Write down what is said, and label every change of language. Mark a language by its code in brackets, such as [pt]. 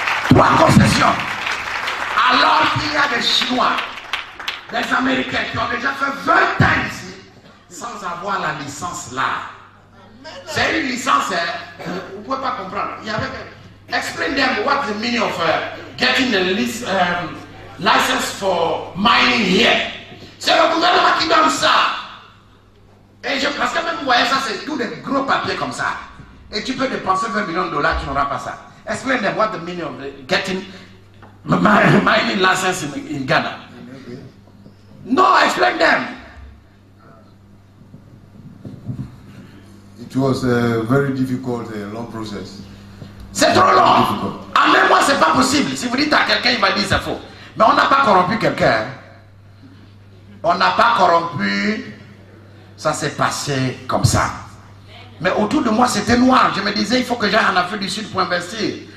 [fr] 3 concessions. Alors qu'il y a des Chinois, des Américains qui ont déjà fait 20 ans ici sans avoir la licence là. C'est une licence, vous ne pouvez pas comprendre. Il y avait, [en] explain them what's the meaning of getting the license for mining here. [fr] C'est le gouvernement qui donne ça. Et parce que même vous voyez ça, c'est tous des gros papiers comme ça. Et tu peux dépenser 20 millions de dollars, tu n'auras pas ça. [en] Explain them what the meaning of getting mining license in Ghana. No, explain them. It was a very difficult long process. [fr] C'est trop long. En même mois, c'est pas possible. Si vous dites à quelqu'un, il va dire c'est faux. Mais on n'a pas corrompu quelqu'un. On n'a pas corrompu. Ça s'est passé comme ça. Mais autour de moi, c'était noir. Je me disais, il faut que j'aille en Afrique du Sud pour investir.